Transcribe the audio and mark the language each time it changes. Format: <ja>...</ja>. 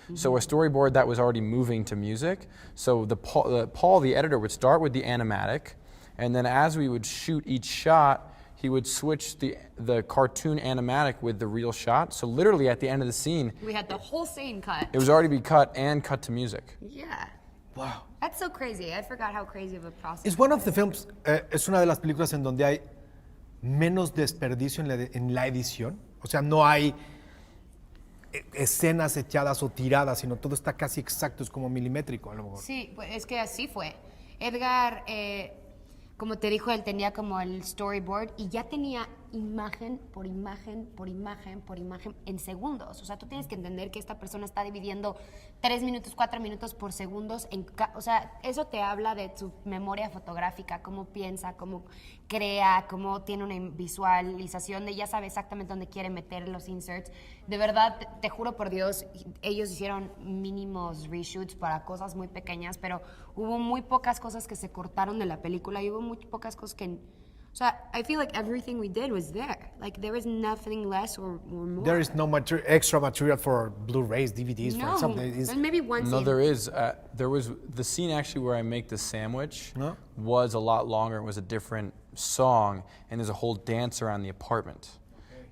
<en>So a storyboard that was already moving to music. So Paul, the editor, would start with the animatic, and then as we would shoot each shot, he would switch the cartoon animatic with the real shot. So literally at the end of the scene, We had the whole scene cut. it was already be cut and cut to music. Yeah. Wow. That's so crazy. I forgot how crazy of a process.</en> <es>Es</es> <en>one of the films,</en> <es>es una de las películas en donde hay menos desperdicio en la edición. O sea, no hay escenas echadas o tiradas, sino todo está casi exacto, es como milimétrico a lo mejor. Sí, pues es que así fue. Edgar, como te dijo, él tenía como el storyboard y ya tenía imagen por imagen, por imagen, por imagen en segundos. O sea, tú tienes que entender que esta persona está dividiendo 3 minutos, 4 minutos por segundos. O sea, eso te habla de su memoria fotográfica, cómo piensa, cómo crea, cómo tiene una visualización de ya sabe exactamente dónde quiere meter los inserts. De verdad, te juro por Dios, ellos hicieron mínimos reshoots para cosas muy pequeñas, pero hubo muy pocas cosas que se cortaron de la película y hubo muy pocas cosas que... O sea,</es> <en>I feel like everything we did was there. Like, there was nothing less or more. There is no extra material for Blu-rays, DVDs, for example. There's maybe one scene. No, there is. There was the scene actually where I make the sandwich was a lot longer. It was a different song, and there's a whole dance around the apartment. Okay.</en>